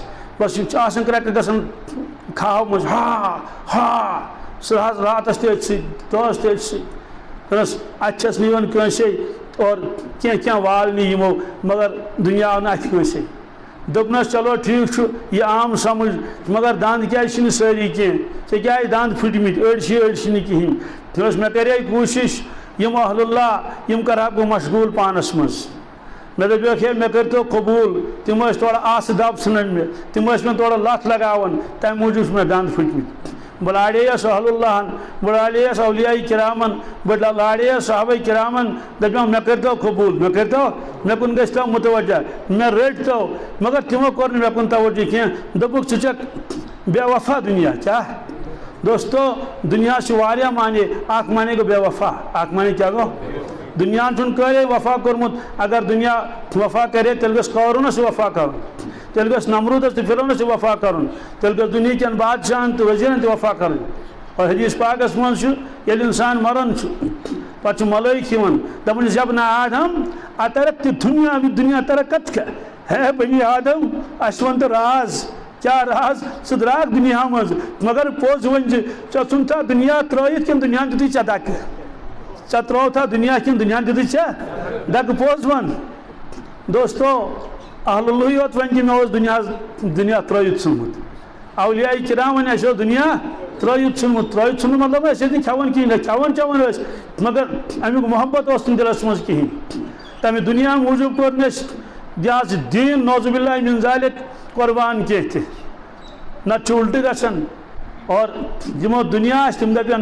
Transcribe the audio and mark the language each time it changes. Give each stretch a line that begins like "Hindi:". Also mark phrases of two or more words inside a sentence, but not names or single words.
Kashmiri: بس کریکہٕ گژھان کھاہو مز ہا ہا سہ حظ راتس تہِ أتھۍ سۭتۍ دۄہس تہِ أتھۍ سۭتۍ بس اتھ چھس نہٕ یِوان کٲنٛسے اور کینٛہہ والنہِ یِمو مگر دنیا آو نہٕ اتھِ کٲنٛسے دپنس چلو ٹھیک چھ یہ عام سمجھ مگر دند کیا ساری کی ژےٚ دند پھٹمت أڑۍ نہٕ کِہیٖنۍ دس مےٚ کرے کوٗشش یم اہل اللہ یم کرہا بہٕ مشغول پانس مز مےٚ دپیوکھ ہے مےٚ کٔرۍتو قبوٗل تِم ٲسۍ تھوڑا آسہٕ دب ژھٕنان مےٚ تِم ٲسۍ مےٚ تھوڑا لتھ لگاوان تمہِ موٗجوٗب چھِ مےٚ دند پھٹمٕتۍ بہٕ لاڑییس اہل اللہن بہٕ لاڑییس اولیاء کرامن بہٕ لاڑییس صحابہ کرامن دپیوکھ مےٚ کٔرۍتو قبوٗل مےٚ کُن گٔژھۍتو متوجہ مےٚ رٔٹۍتو مگر تِمو کوٚر نہٕ مےٚ کُن توجہ کینٛہہ دوٚپُکھ ژٕ چھکھ بے وفا دنیا کیا دوستو دنیا سے واریاہ معنی اکھ معنی گو بے وفا اکھ معنی کیا گو دنیا چھُنہٕ کٲرے وفا کوٚرمُت اگر دنیا وفا کرے تیٚلہِ گژھِ قارونس وفا کرُن تیٚلہِ گژھِ نمروٗدس تہٕ فرعونس تہِ وفا کرُن تیٚلہِ گژھِ دُنہیٖکٮ۪ن بادشاہن تہٕ وزیٖرن تہِ وفا کرٕنۍ اور حدیث پاکس منٛز چھُ ییٚلہِ اِنسان مران چھُ پتہٕ چھُ ملٲیک یِوان دپان چھِس
Arabic: ابن آدم اترکت دنیا ترکت
Kashmiri: کا ہے بنی آدم اسہِ ون تہٕ راز کیا راز ژٕ درٛاکھ دنیا منٛز مگر پوٚز ؤنۍ زِ ژےٚ ژھُنتھا دنیا ترٲیِتھ کِنہٕ دنیاہن دِتُے ژےٚ دکہٕ ژےٚ ترٛووتھا دنیا کِنہٕ دنیاہن دِتُے ژےٚ دکہٕ پوٚز ون دوستو اہلُ یوت ون کہ مےٚ اوس دُنیا ترٲوِتھ ژھُنمُت اولیاء کرام ون اَسہِ اوس دُنیا ترٲوِتھ ژھُنمُت مطلب أسۍ ٲسۍ نہٕ کھٮ۪وان کِہیٖنۍ کھٮ۪وان چٮ۪وان ٲسۍ مگر امیُک محبت اوس نہٕ دِلس منٛز کِہیٖنۍ تمہِ دُنیا موٗجوٗب کوٚر نہٕ اَسہِ یہِ حظ دیٖن
Arabic: نوزُ بِاللہ مِن ذالِک
Kashmiri: قۄربان کینٛہہ تہِ نتہٕ چھُ اُلٹہٕ گژھان اور یِمو دُنیا آسہِ تِم دَپن